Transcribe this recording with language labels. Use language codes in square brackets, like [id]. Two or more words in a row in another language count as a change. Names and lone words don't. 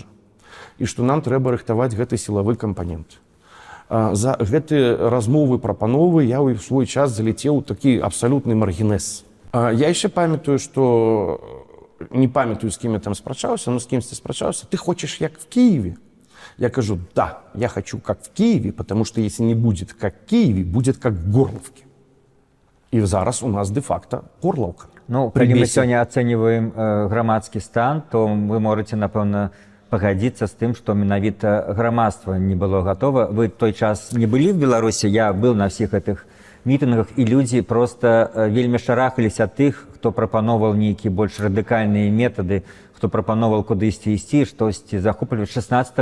[be] І што нам трэба рыхтаваць гэты сілавы кампанент. За гэты размовы, прапановы я ў свой час залетеў такі абсалютны маргінез. Я яшчэ памятаю, што не памятаю, з кім я там спрачаўся, но з кімсьці спрачаўся. Ты хочаш як [ru] в Киеве? [be] Я кажу, [ru] да, я хочу как в Киеве, потому что если не будет как в Киеве, будет как в Горловке. [be] І зараз у нас де-факто Горловка. Ну, калі мы сёння ацэньваем грамадскі стан, то вы можаце, напэўна, пагадзіцца з тым, што менавіта грамадства не было гатова. Вы той час не былі в Беларусі, я быў на ўсіх гэтых мітынгах, і людзі проста вельмі шарахаліся ад тых, хто прапановваў нейкія больш радыкальныя метады, хто прапановваў кудысьці ісці, штосьці захопліваць.